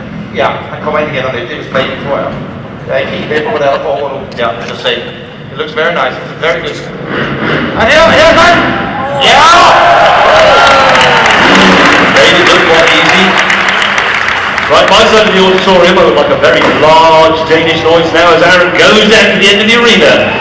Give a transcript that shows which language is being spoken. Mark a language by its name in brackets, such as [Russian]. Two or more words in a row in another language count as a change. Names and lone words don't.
[Danish] Ja, han kommer ind igen om lidt. Det er straight, tror jeg. Jeg er ikke helt med på, hvad der foregår nu. Ja, [English] just say. It looks very nice. It's very good. And here's mine! Yeah! Made it look quite easy. Right, my side of the auditorium, I would like a very large Danish noise now as Aron goes down to the end of the arena.